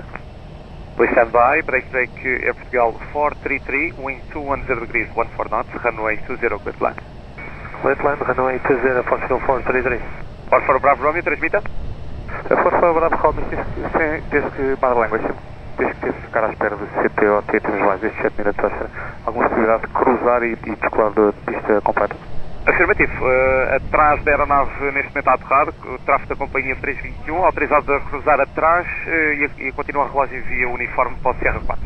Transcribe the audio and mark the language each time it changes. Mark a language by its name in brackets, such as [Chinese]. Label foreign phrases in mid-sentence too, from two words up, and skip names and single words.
[English] Please stand by, break Air Portugal 433, wind 210 degrees 14 knots, runway 20, clear line. Clear line, runway 20, Portugal 433. [Portuguese] For Bravo Romeo, transmita. For Bravo Romeo, desde que [English] bad language, [Portuguese] desde que teve de ficar à espera de CTO, T3 mais destes 7 minutos, acha alguma possibilidade de cruzar e descolar da pista completa? Afirmativo, atrás da aeronave neste momento a aterrar, o tráfego da companhia 321, autorizado a cruzar atrás e continua a relógio via uniforme para o Sierra 4.